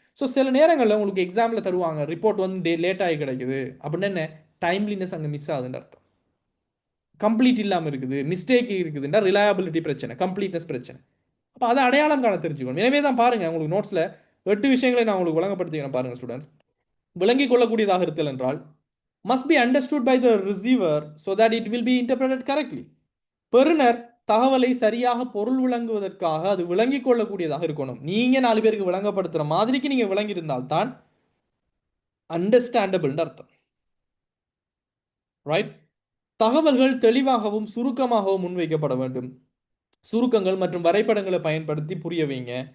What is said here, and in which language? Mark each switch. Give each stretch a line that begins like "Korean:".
Tamil: So சில நேரங்களில் உங்களுக்கு எக்ஸாமில் தருவாங்க ரிப்போர்ட் வந்து லேட் ஆகி கிடைக்குது அப்படின்னு, என்ன டைம்லினஸ் அங்கே மிஸ் ஆகுதுன்னு அர்த்தம். கம்ப்ளீட் இல்லாமல் இருக்குது, மிஸ்டேக் இருக்குதுன்னா ரிலையபிலிட்டி பிரச்சனை, கம்ப்ளீட்னஸ் பிரச்சனை. அப்போ அதை அடையாளம் காண தெரிஞ்சுக்கணும். எனவே தான் பாருங்கள், உங்களுக்கு நோட்ஸில் 8 விஷயங்களை நான் உங்களுக்கு வழங்கப்படுத்திக்கிறேன் பாருங்கள் ஸ்டூடெண்ட்ஸ். விளங்கிக் கொள்ளக்கூடியதாக இருத்தல் என்றால்
English: must be understood by the receiver so that it will be interpreted correctly.
Tamil: பெறுநர் தகவலை சரியாக பொருள் விளங்குவதற்காக அது விளங்கிக் கொள்ளக்கூடியதாக இருக்கணும். நீங்க 4 பேருக்கு விளங்கப்படுத்துற மாதிரிக்கு நீங்க விளங்கி இருந்தால்தான் அண்டர்ஸ்டாண்டபிள் அர்த்தம், ரைட்? தகவல்கள் தெளிவாகவும் சுருக்கமாகவும் முன்வைக்கப்பட வேண்டும். சுருக்கங்கள் மற்றும் வரைபடங்களை பயன்படுத்தி புரிய வைங்க.